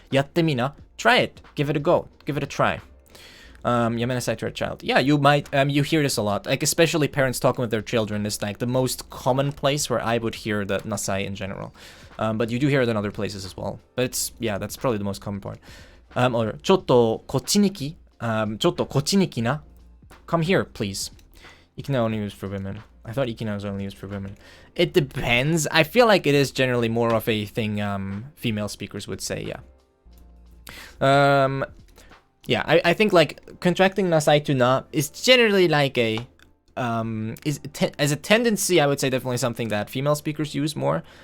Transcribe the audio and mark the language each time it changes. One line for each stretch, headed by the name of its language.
Japanese: Yatte mina,
English: try it, give it a go, give it a try. Yamenasai to a child. Yeah, you might, you hear this a lot. Like, especially parents talking with their children is like the most common place where I would hear the nasai in general. But you do hear it in other places as well. But it's, yeah, that's probably the most common part.
Japanese: Or, ちょっとこっちに来な.
English: Come here, please. Ikina only used for women. I thought ikina was only used for women. It depends. I feel like it is generally more of a thing female speakers would say, yeah. Yeah, I think like contracting nasai to na is generally like a as a tendency, I would say definitely something that female speakers use more.